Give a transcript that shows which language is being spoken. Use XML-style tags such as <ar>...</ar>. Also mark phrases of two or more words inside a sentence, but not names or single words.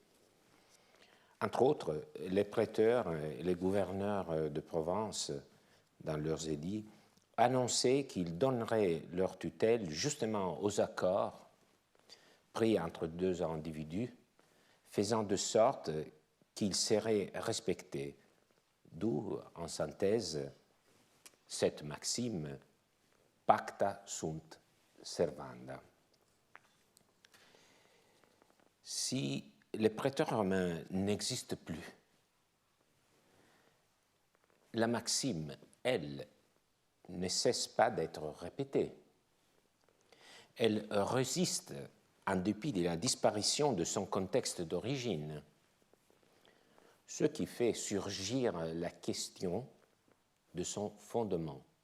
<fr>Entre autres, les prêteurs et les gouverneurs de Provence, dans leurs édits, annonçaient qu'ils donneraient leur tutelle justement aux accords pris entre deux individus, faisant de sorte qu'ils seraient respectés, d'où, en synthèse, cette maxime «</fr> <la>pacta sunt servanda ».</la> <fr>Si les prêteurs romains n'existent plus, la maxime, elle, ne cesse pas d'être répétée. Elle résiste en dépit de la disparition de son contexte d'origine, ce qui fait surgir la question de son fondement.</fr>